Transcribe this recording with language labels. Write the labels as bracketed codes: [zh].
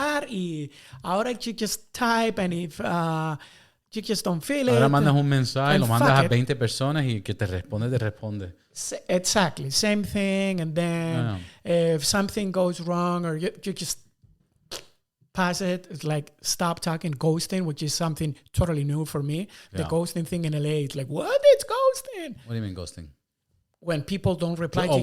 [es] Y ahora [en] you just type, and if you just don't feel it. [es] Ahora mandas un mensaje, lo mandas a 20 personas y que te responde. [en] Exactly. Same thing. And then if something goes wrong or you just pass it, it's like stop talking, ghosting, which is something totally new for me. The ghosting thing in LA, it's like, what? It's ghosting. What do you mean ghosting? When people don't reply to you.